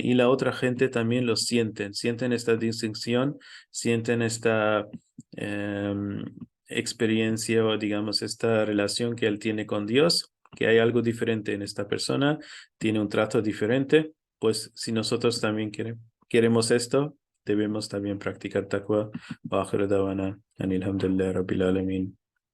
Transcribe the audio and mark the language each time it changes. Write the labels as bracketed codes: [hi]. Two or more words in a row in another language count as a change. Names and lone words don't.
[es] Y la otra gente también lo sienten esta distinción, sienten esta em, experiencia o digamos esta relación que él tiene con Dios, que hay algo diferente en esta persona, tiene un trato diferente. Pues si nosotros también queremos esto, debemos también practicar taqwa. [ar] وآخر دعوانا أن الحمد لله رب العالمين.